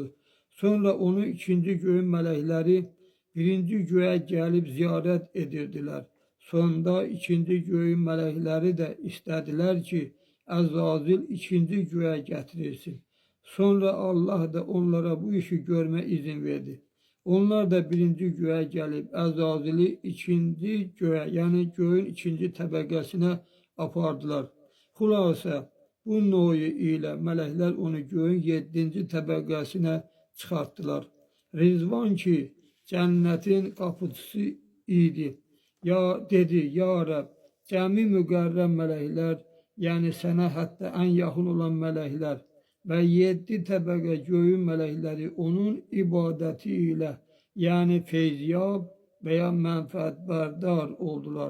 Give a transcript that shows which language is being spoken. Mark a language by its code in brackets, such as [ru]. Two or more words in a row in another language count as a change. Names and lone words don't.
[az] Sonra onu ikinci göyün mələkləri birinci göyə gəlib ziyarət edirdilər. Sonda ikinci göyün mələkləri də istədilər ki, Əzazil ikinci göyə gətirilsin. Sonra Allah da onlara bu işi görmə izin verdi. Onlar da birinci [tr] göğe gelip [az] Əzazili ikinci göğe, yani göğün ikinci təbəqəsinə apardılar. Xülasə, bu noyu ilə mələklər onu göğün 7-ci təbəqəsinə çıxartdılar. Rizvan ki, cənnətin qapıcısı idi. Dedi, ya Rəbb, cəmi müqərrəm mələklər, yəni sənə hətta ən yaxın olan mələklər və 7 təbəqə göyün mələkləri onun ibadəti ilə, yəni feyziyab və ya mənfəətbərdar oldular.